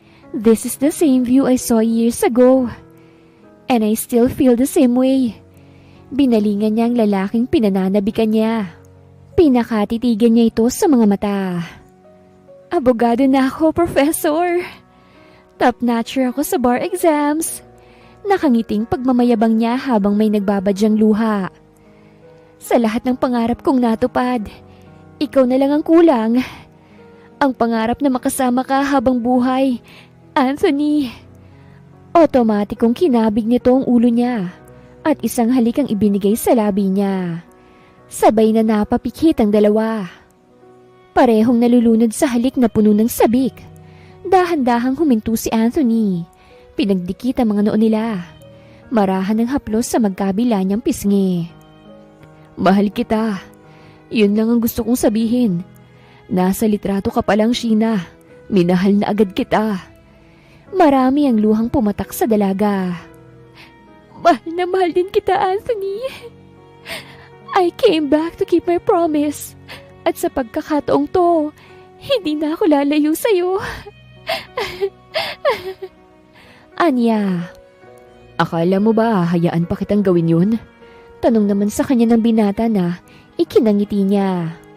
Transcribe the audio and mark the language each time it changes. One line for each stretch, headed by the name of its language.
English: This is the same view I saw years ago, and I still feel the same way.
Filipino: Binalingan niya ang lalaking pinananabikan niya. Pinakatitigan niya ito sa mga mata. Abogado na ako, Professor. Top-notcher ako sa bar exams. Nakangiting pagmamayabang niya habang may nagbabadyang luha. Sa lahat ng pangarap kong natupad, ikaw na lang ang kulang. Ang pangarap na makasama ka habang buhay, Anthony. Otomatikong kinabig nito ang ulo niya at isang halik ang ibinigay sa labi niya. Sabay na napapikit ang dalawa. Parehong nalulunod sa halik na puno ng sabik. Dahan-dahang huminto si Anthony. Pinagdikit ang mga noo nila. Marahan ng haplos sa magkabila niyang pisngi. Mahal kita. Yun lang ang gusto kong sabihin. Nasa litrato ka palang, Sheena. Minahal na agad kita. Marami ang luhang pumatak sa dalaga. Mahal na mahal din kita, Anthony.
English: I came back to keep my promise.
Filipino: At sa pagkakataong to, hindi na ako lalayo sa'yo. Anya, akala mo ba hayaan pa kitang gawin yun? Tanong naman sa kanya ng binata na ikinangiti niya.